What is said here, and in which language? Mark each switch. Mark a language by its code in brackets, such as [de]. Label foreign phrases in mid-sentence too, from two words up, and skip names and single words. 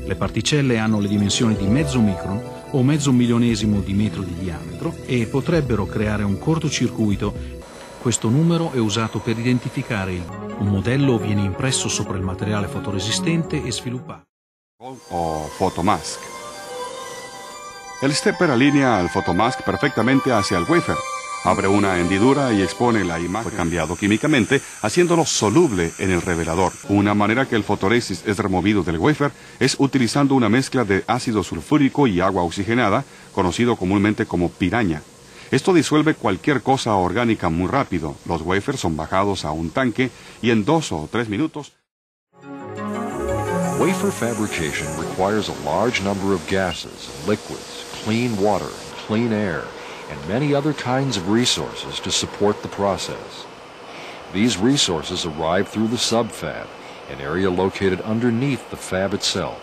[it] Le particelle hanno le dimensioni di mezzo micron o mezzo milionesimo di metro di diametro e potrebbero creare un cortocircuito. Questo numero è usato per identificare un modello viene impresso sopra il materiale fotoresistente e sviluppato. O photomask. [es] El stepper alinea el photomask perfectamente hacia el wafer. Abre una hendidura y expone la imagen cambiado químicamente, haciéndolo soluble en el revelador. Una manera que el fotoresist es removido del wafer es utilizando una mezcla de ácido sulfúrico y agua oxigenada, conocido comúnmente como piraña. Esto disuelve cualquier cosa orgánica muy rápido. Los wafers son bajados a un tanque y en 2 o 3 minutos. [en] Wafer fabrication requires a large number of gases, liquids, clean water, and clean air, and many other kinds of resources to support the process. These resources arrive through the subfab, an area located underneath the fab itself.